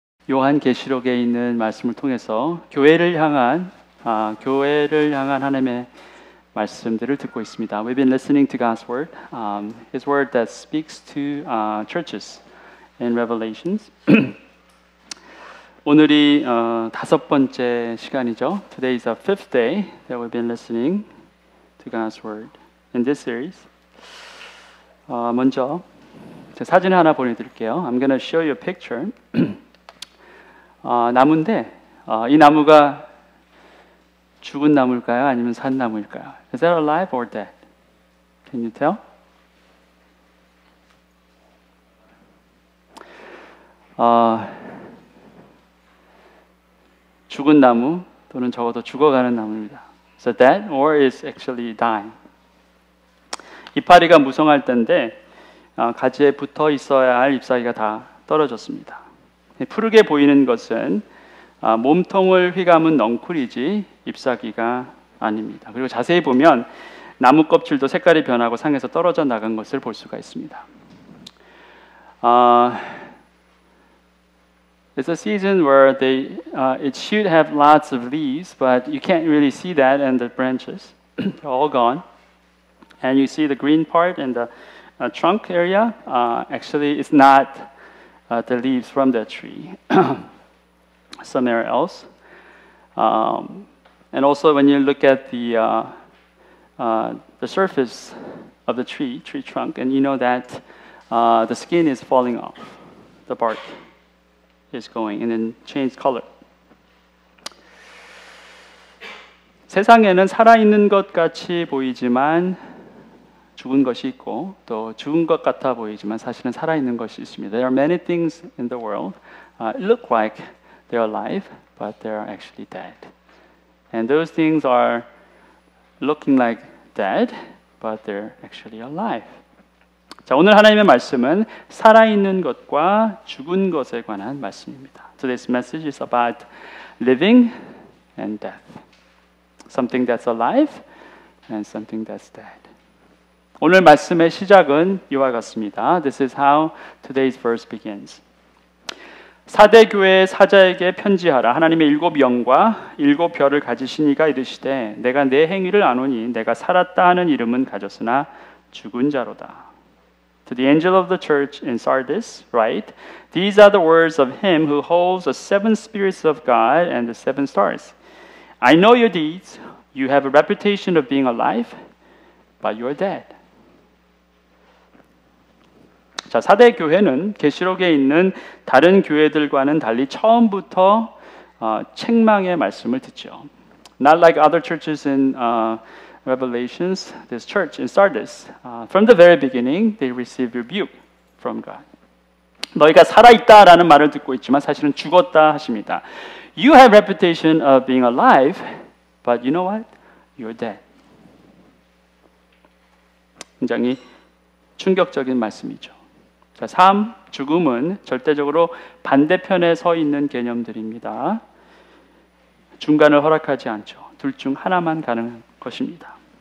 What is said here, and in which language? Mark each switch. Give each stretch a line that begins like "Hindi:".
Korean: 요한계시록에 있는 말씀을 통해서 교회를 향한 하나님의 말씀들을 듣고 있습니다.
English: We've been listening to God's word, His word that speaks to churches in Revelations.
Korean: 오늘이 다섯 번째 시간이죠.
English: Today is the fifth day that we've been listening to God's word in this series.
Korean: 먼저 제 사진 하나 보내드릴게요.
English: I'm gonna show you a picture.
Korean: 나무인데 이 나무가 죽은 나무일까요? 아니면 산 나무일까요?
English: Is that alive or dead? Can you tell?
Korean: 죽은 나무 또는 적어도 죽어가는 나무입니다.
English: So dead or is actually dying.
Korean: 이파리가 무성할 때인데 가지에 붙어 있어야 할 잎사귀가 다 떨어졌습니다. 푸르게 보이는 것은 몸통을 휘감은 넝쿨이지 잎사귀가 아닙니다. 그리고 자세히 보면 나무 껍질도 색깔이 변하고 상에서 떨어져 나간 것을 볼 수가 있습니다.
English: It's a season where it should have lots of leaves, but you can't really see that in the branches. They're all gone. And you see the green part in the trunk area. Actually, it's not the leaves from the tree. Somewhere else. And also when you look at the surface of the tree trunk, and you know that the skin is falling off, the bark is going and then change color.
Korean: 세상에는 살아있는 것 같이 보이지만 죽은 것이 있고 또 죽은 것 같아 보이지만 사실은 살아있는 것이 있습니다.
English: There are many things in the world look like they're alive, but they're actually dead. And those things are looking like dead, but they're actually alive.
Korean: 자, 오늘 하나님의 말씀은 살아있는 것과 죽은 것에 관한 말씀입니다.
English: Today's message is about living and death. Something that's alive and something that's dead.
Korean: 오늘 말씀의 시작은 이와 같습니다.
English: This is how today's verse begins.
Korean: 사대 교회의 사자에게 편지하라. 하나님의 일곱 영과 일곱 별을 가지신 이가 이르시되 내가 내 행위를 아노니 내가 살았다 하는 이름은 가졌으나 죽은 자로다.
English: To the angel of the church in Sardis write, These are the words of him who holds the seven spirits of God and the seven stars. I know your deeds. You have a reputation of being alive, but you are dead.
Korean: 자, 사대 교회는 계시록에 있는 다른 교회들과는 달리 처음부터 책망의 말씀을 듣죠.
English: Not like other churches in Revelations, this church in Sardis, from the very beginning, they received rebuke from God.
Korean: 너희가 살아있다라는 말을 듣고 있지만 사실은 죽었다 하십니다.
English: You have reputation of being alive, but you know what? You're dead.
Korean: 굉장히 충격적인 말씀이죠. 자, 삶, 죽음은 절대적으로 반대편에 서 있는 개념들입니다. 중간을 허락하지 않죠. 둘 중 하나만 가능한 것입니다.